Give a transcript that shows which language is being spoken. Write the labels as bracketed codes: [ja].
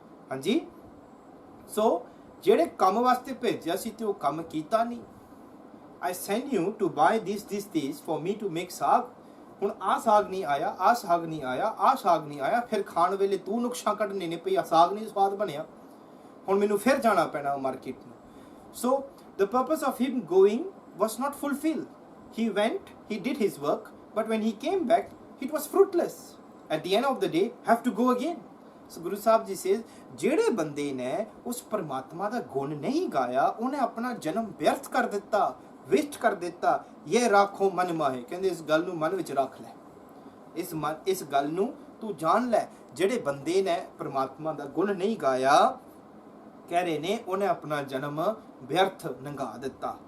[pa] ਹਾਂਜੀ, ਸੋ ਜਿਹੜੇ ਕੰਮ ਵਾਸਤੇ ਭੇਜਿਆ ਸੀ ਤੇ ਉਹ ਕੰਮ ਕੀਤਾ ਨਹੀਂ। [en] I send you to buy this for me to make [pa] ਸਾਗ, ਹੁਣ ਆਹ ਸਾਗ ਨਹੀਂ ਆਇਆ, ਆਹ ਸਾਗ ਨਹੀਂ ਆਇਆ, ਆਹ ਸਾਗ ਨਹੀਂ ਆਇਆ, ਫਿਰ ਖਾਣ ਵੇਲੇ ਤੂੰ ਨੁਕਸਾਂ ਕੱਢਣੇ ਨੇ, ਪਈ ਸਾਗ ਨਹੀਂ ਸਵਾਦ ਬਣਿਆ, ਹੁਣ ਮੈਨੂੰ ਫਿਰ ਜਾਣਾ ਪੈਣਾ ਮਾਰਕੀਟ ਨੂੰ। [en] So the purpose of him going was not fulfilled। he went, he did his work, but when he came back it was fruitless। at the end of the day have to go again। so Guru Sahib ji says, [pa] ਜਿਹੜੇ ਬੰਦੇ ਨੇ ਉਸ ਪਰਮਾਤਮਾ ਦਾ ਗੁਣ ਨਹੀਂ ਗਾਇਆ, ਉਹਨੇ ਆਪਣਾ ਜਨਮ ਵਿਅਰਥ ਕਰ ਦਿੱਤਾ, ਵੇਸਟ ਕਰ ਦਿੱਤਾ। ਇਹ ਰਾਖੋ ਮਨ ਮਾਹੇ, ਕਹਿੰਦੇ ਇਸ ਗੱਲ ਨੂੰ ਮਨ ਵਿੱਚ ਰੱਖ ਲੈ, ਇਸ ਗੱਲ ਨੂੰ ਤੂੰ ਜਾਣ ਲੈ। ਜਿਹੜੇ ਬੰਦੇ ਨੇ ਪਰਮਾਤਮਾ ਦਾ ਗੁਣ ਨਹੀਂ ਗਾਇਆ, ਕਹਿ ਰਹੇ ਨੇ ਉਹਨੇ ਆਪਣਾ ਜਨਮ ਵਿਅਰਥ ਲੰਘਾ ਦਿੱਤਾ।